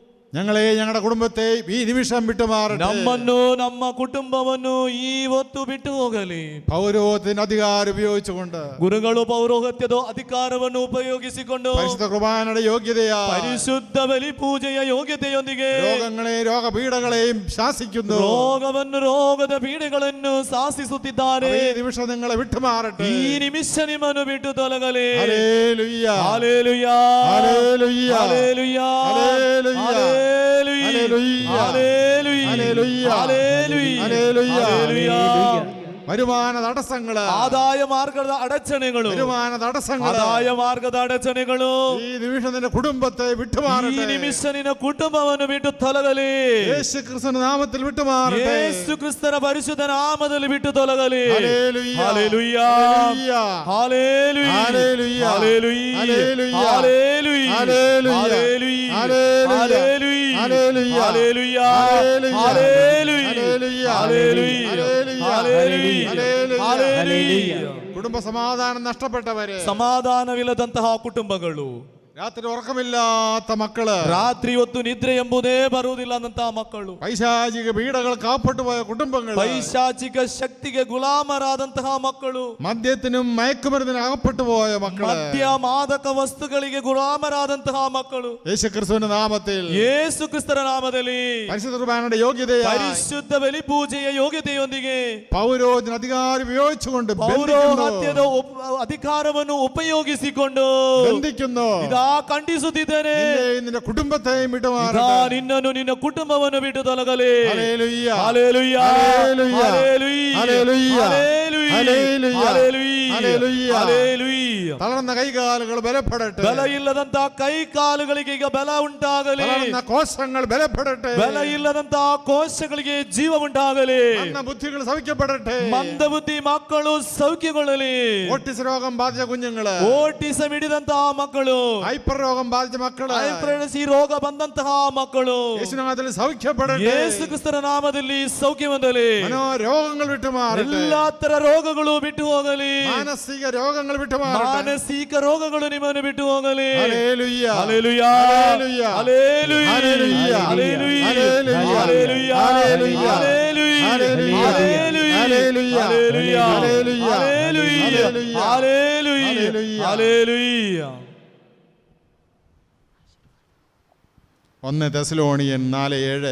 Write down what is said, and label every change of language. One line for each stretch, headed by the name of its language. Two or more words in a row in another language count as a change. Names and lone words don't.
Malayalam: ഞങ്ങളെ ഞങ്ങളുടെ കുടുംബത്തെ ഈ നിമിഷം വിട്ടുമാറട്ടെ.
Kannada: ನಮ್ಮನ್ನು ನಮ್ಮ ಕುಟುಂಬವನ್ನು ಇವತ್ತು ಬಿಟ್ಟು ಹೋಗಲಿ.
Malayalam: പൗരോഹിത്യത്തിന് അധികാരം ഉപയോഗിച്ചുകൊണ്ട്
Kannada: ಗುರುಗಳು ಪೌರೋಹಿತ್ಯದ ಅಧಿಕಾರವನ್ನು ಉಪಯೋಗಿಸಿಕೊಂಡು
Malayalam: പരിശുദ്ധ കുർബാനയുടെ യോഗ്യതയാ
Kannada: ಪರಿಶುದ್ಧ ಬಲಿ ಪೂಜೆಯ ಯೋಗ್ಯತೆಯೊಂದಿಗೆ
Malayalam: രോഗങ്ങളെയും രോഗപീഠകളെയും ശാസിക്കുന്നു.
Kannada: ರೋಗದ ಪೀಡೆಗಳನ್ನು ಶಾಸಿಸುತ್ತಿದ್ದಾರೆ.
Malayalam: ഈ നിമിഷം നിങ്ങളെ വിട്ടുമാറട്ടെ.
Kannada: ಈ ನಿಮಿಷ ನಿಮ್ಮನ್ನು ಬಿಟ್ಟು ತೊಲಗಲಿ.
Malayalam: ഹല്ലേലൂയ ഹല്ലേലൂയ ഹല്ലേലൂയ ഹല്ലേലൂയ ഹല്ലേലൂയ ഹല്ലേലൂയ ഹല്ലേലൂയ ഹല്ലേലൂയ ഹല്ലേലൂയ. വരുമാന തടസ്സങ്ങള്,
Kannada: ಆದಾಯ ಮಾರ್ಗದ ಅಡಚಣೆಗಳು,
Malayalam: വരുമാന തടസ്സങ്ങള്,
Kannada: ಆದಾಯ ಮಾರ್ಗದ ಅಡಚಣೆಗಳು
Malayalam: ഈ നിമിഷം നിന്റെ കുടുംബത്തെ വിട്ടുമാറട്ടെ.
Kannada: ಈ ನಿಮಿಷ ನಿನ್ನ ಕುಟುಂಬವನ್ನು ಬಿಟ್ಟು ತೊಲಗಲಿ.
Malayalam: യേശു ക്രിസ്തുവിന്റെ നാമത്തിൽ വിട്ടുമാറട്ടെ.
Kannada: ಯೇಸು ಕ್ರಿಸ್ತನ ಪರಿಶುದ್ಧ ನಾಮದಲ್ಲಿ ಬಿಟ್ಟು ತೊಲಗಲಿ.
Malayalam: ഹല്ലേലൂയ ഹല്ലേലൂയ ഹല്ലേലൂയ ഹല്ലേലൂയ ഹല്ലേലൂയ ഹല്ലേലൂയ ഹല്ലേലൂയ ഹല്ലേലൂയ ഹല്ലേലൂയ ഹല്ലേലൂയ ഹല്ലേലൂയ ഹല്ലേലൂയ ഹല്ലേലൂയ. കുടുംബ സമാധാനം നഷ്ടപ്പെട്ടവരെ,
Kannada: ಸಮಾಧಾನವಿಲ್ಲದಂತಹ ಕುಟುಂಬಗಳು,
Malayalam: രാത്രി ഉറക്കമില്ലാത്ത മക്കള്,
Kannada: ರಾತ್ರಿ ಹೊತ್ತು ನಿದ್ರೆ ಎಂಬುದೇ ಬರುವುದಿಲ್ಲದಂತಹ ಮಕ್ಕಳು,
Malayalam: പൈശാചിക പീഡകൾ കാപ്പെട്ടു പോയ കുടുംബങ്ങൾ,
Kannada: ಪೈಶಾಚಿಕ ಶಕ್ತಿಗೆ ಗುಲಾಮರಾದಂತಹ ಮಕ್ಕಳು,
Malayalam: മദ്യത്തിനും മയക്കുമരുന്നിനും അകപ്പെട്ടു പോയ മക്കള്,
Kannada: ಮದ್ಯ ಮಾದಕ ವಸ್ತುಗಳಿಗೆ ಗುಲಾಮರಾದಂತಹ ಮಕ್ಕಳು,
Malayalam: യേശുക്രിസ്തുവിന്റെ നാമത്തിൽ,
Kannada: ಯೇಸು ಕ್ರಿಸ್ತರ ನಾಮದಲ್ಲಿ
Malayalam: പരിശുദ്ധ കുർബാനയുടെ യോഗ്യതയായി,
Kannada: ಪರಿಶುದ್ಧ ಬಲಿ ಪೂಜೆಯ ಯೋಗ್ಯತೆಯೊಂದಿಗೆ
Malayalam: പൗരോഹിത്യ അധികാരം ഉപയോഗിച്ചുകൊണ്ട്
Kannada: ಪೌರೋಹಿತ್ಯದ ಅಧಿಕಾರವನ್ನು ಉಪಯೋಗಿಸಿಕೊಂಡು
Malayalam: ബന്ധിക്കുന്നു.
Kannada: ಖಂಡಿಸುತ್ತಿದ್ದೇನೆ.
Malayalam: നിന്റെ കുടുംബത്തെയും വിട്ടുമാറട്ടെ.
Kannada: ನಿನ್ನನ್ನು ನಿನ್ನ ಕುಟುಂಬವನ್ನು ಬಿಟ್ಟು ತೊಲಗಲಿ.
Malayalam: ഹല്ലേലൂയ ഹല്ലേലൂയ ഹല്ലേലൂയ ഹല്ലേലൂയ ഹല്ലേലൂയ ഹല്ലേലൂയ ഹല്ലേലൂയ ഹല്ലേലൂയ. തളർന്ന കൈകാലുകൾ ബലപ്പെടട്ടെ.
Kannada: ಬಲ ಇಲ್ಲದಂತಹ ಕೈ ಕಾಲುಗಳಿಗೆ ಈಗ ಬಲ ಉಂಟಾಗಲಿ.
Malayalam: തളർന്ന കോശങ്ങൾ ബലപ്പെടട്ടെ.
Kannada: ಬಲ ಇಲ್ಲದಂತಹ ಕೋಶಗಳಿಗೆ ಜೀವ ಉಂಟಾಗಲಿ.
Malayalam: ബുദ്ധികൾ സൗഖ്യപ്പെടട്ടെ.
Kannada: ಮಂದಬುದ್ಧಿ ಮಕ್ಕಳು ಸೌಖ್ಯಗೊಳ್ಳಲಿ.
Malayalam: ഓട്ടിസം രോഗം ബാധിച്ച കുഞ്ഞുങ്ങള്,
Kannada: ಓಟಿಸಂ ಹಿಡಿದಂತಹ ಮಕ್ಕಳು,
Malayalam: ഹൈപ്പർ രോഗം ബാധിച്ച മക്കള്,
Kannada: ಹೈಪರ್ಸಿ ರೋಗ ಬಂದಂತಹ ಮಕ್ಕಳು
Malayalam: യേശുനാമത്തിൽ സൗഖ്യപ്പെടട്ടെ.
Kannada: ಯೇಸು ಕ್ರಿಸ್ತನ ನಾಮದಲ್ಲಿ ಸೌಖ್ಯ ಹೊಂದಲಿ.
Malayalam: മനോരോഗങ്ങൾ വിട്ടുമാറട്ടെ.
Kannada: ಎಲ್ಲಾ ತರ ರೋಗಗಳು ಬಿಟ್ಟು ಹೋಗಲಿ.
Malayalam: മാനസിക രോഗങ്ങൾ വിട്ടുമാറട്ടെ.
Kannada: ಮಾನಸಿಕ ರೋಗಗಳು ನಿಮ್ಮನ್ನು ಬಿಟ್ಟು ಹೋಗಲಿ.
Malayalam: ഹല്ലേലൂയ ഹല്ലേലൂയ ഹല്ലേലൂയ ഹല്ലേലൂയ ഹല്ലേലൂയ ഹല്ലേലൂയ ഹല്ലേലൂയ ഹല്ലേലൂയ ഹല്ലേലൂയ ഹല്ലേലൂയ ഹല്ലേലൂയ ഹല്ലേലൂയ ഹല്ലേലൂയ ഹല്ലേലൂയ ഹല്ലേലൂയ ഹല്ലേലൂയ ഹല്ലേലൂയ. 1 തെസ്സലോനിയൻ 4:7.